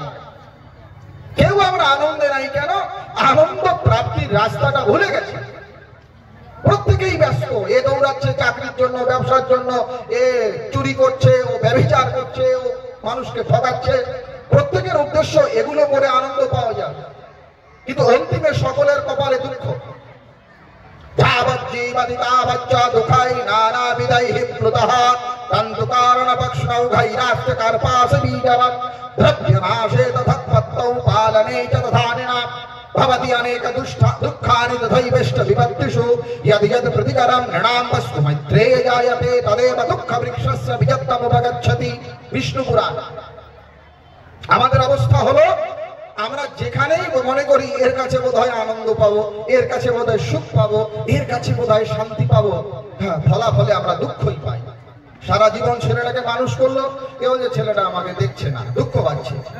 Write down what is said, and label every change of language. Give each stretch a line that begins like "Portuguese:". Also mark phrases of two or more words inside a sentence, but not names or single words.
Bangla: কেউ আমরা আনন্দে নাই। কেন? আনন্দ প্রাপ্তির রাস্তাটা ভুলে গেছে। প্রত্যেকেই ব্যস্ত, এ দৌড়াচ্ছে চাকরির জন্য, ব্যবসার জন্য, এ চুরি করছে, ও ব্যভিচার করছে, ও মানুষকে ঠকাচ্ছে। প্রত্যেকের উদ্দেশ্য এগুলো করে আনন্দ পাওয়া যায়, কিন্তু অন্তিমে সকলের কপালে দুঃখ।
Sanskrit: भवति अनेक दुःखानि तथैवेष्ट विपत्तिषु यद् यद् प्रतिकरं नृणां वस्तु मैत्रेय जायते तदेव दुःख वृक्षस्य विजत्तमुपगच्छति। विष्णु पुराण।
Bangla: আমাদের অবস্থা হলো আমরা যেখানেই মনে করি এর কাছে বোধহয় আনন্দ পাবো, এর কাছে বোধহয় সুখ পাবো, এর কাছে বোধহয় শান্তি পাবো, হ্যাঁ, ফলাফলে আমরা দুঃখই পাই। সারা জীবন ছেলেটাকে মানুষ করলো, কেউ যে ছেলেটা আমাকে দেখছে না, দুঃখ পাচ্ছে।